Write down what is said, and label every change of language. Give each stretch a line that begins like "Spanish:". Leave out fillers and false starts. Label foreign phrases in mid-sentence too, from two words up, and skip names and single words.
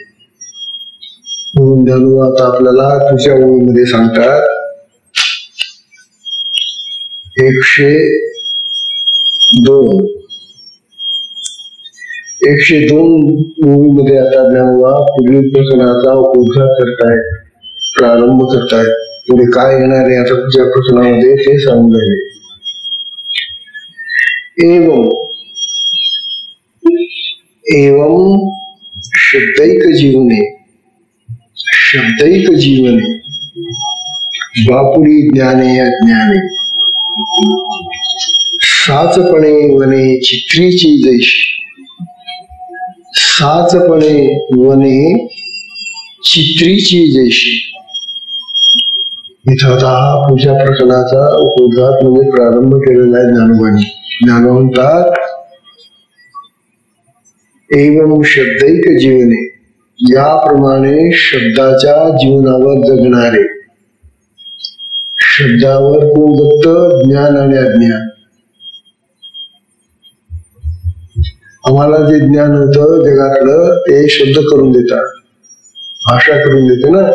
Marathi: म्हणून ज्ञानोबा आता आपल्याला तुझ्या ओळीमध्ये सांगतात 102 ओळीमध्ये आता ज्ञानोबा पुढील प्रकरणाचा उपोद्घात करतायत, प्रारंभ करतायत. पुढे काय येणार आहे आता तुझ्या प्रकरणामध्ये ते सांगून राहिले. एवं शब्दैक जीवने बापुडी ज्ञाने अज्ञाने साचपणे वने चित्रीची जैशी. साचपणे वने चित्रीची जैशी. इथं आता पुढच्या प्रकरणाचा उपोद्घात म्हणजे प्रारंभ केलेला आहे ज्ञानोबांनी. ज्ञानोबा म्हणतात एवं शब्दैक जीवने, याप्रमाणे शब्दाच्या जीवनावर जगणारे. शब्दावर कोण जगत? ज्ञान आणि अज्ञान. आम्हाला जे ज्ञान होतं जगातलं ते शब्द करून देतात, भाषा करून देते ना.